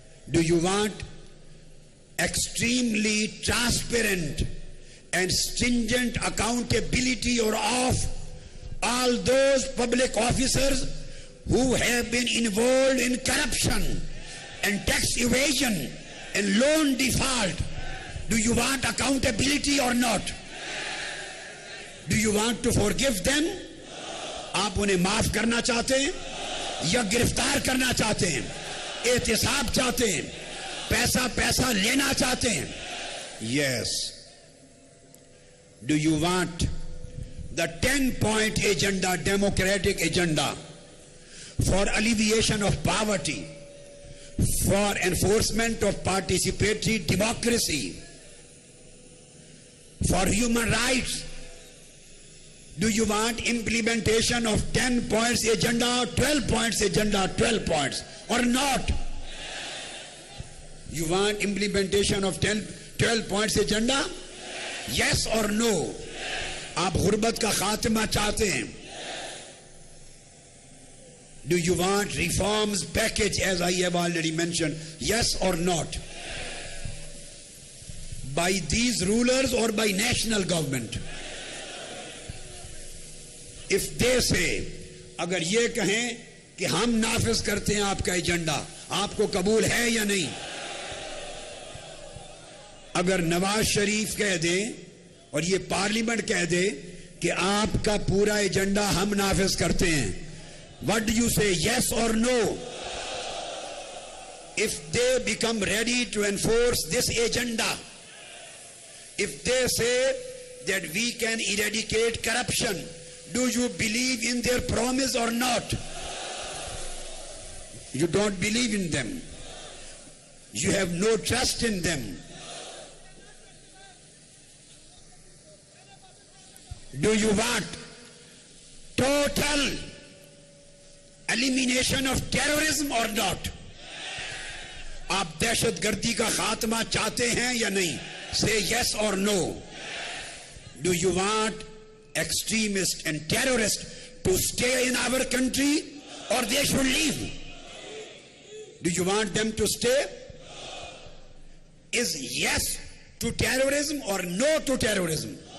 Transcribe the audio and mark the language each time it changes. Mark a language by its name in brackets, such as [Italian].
[English] Do you want extremely transparent and stringent accountability or of all those public officers who have been involved in corruption and tax evasion and loan default? Do you want accountability or not? Do you want to forgive them? [Urdu] آپ انہیں معاف کرنا چاہتے ہیں یا گرفتار کرنا چاہتے ہیں؟ احتساب چاہتے ہیں؟ پیسہ لینا چاہتے ہیں؟ [English] Yes. Do you want the 10-point agenda, democratic agenda, for alleviation of poverty, for enforcement of participatory democracy, for human rights? Do you want implementation of 10 points agenda, 12 points agenda, 12 points, or not? You want implementation of 12 points agenda? Yes or no? [Urdu] آپ غربت کا خاتمہ چاہتے ہیں؟ [English] Do you want reforms package as I have already mentioned? Yes or not? By these rulers or by national government? If they say, [Urdu] اگر یہ کہیں کہ ہم نافذ کرتے ہیں آپ کا ایجنڈا، آپ کو قبول ہے یا نہیں؟ اگر نواز شریف کہہ دیں اور یہ پارلیمنٹ کہہ دے کہ آپ کا پورا ایجنڈا ہم نافذ کرتے ہیں، [English] what do you say, yes or no? If they become ready to enforce this agenda, if they say that we can eradicate corruption, do you believe in their promise or not? You don't believe in them. You have no trust in them. Do you want total elimination of terrorism or not? [Urdu] آپ دہشت گردی کا خاتمہ چاہتے ہیں یا نہیں؟ [English] Say yes or no. Do you want extremists and terrorists to stay in our country or they should leave? Do you want them to stay? Is yes to terrorism or no to terrorism?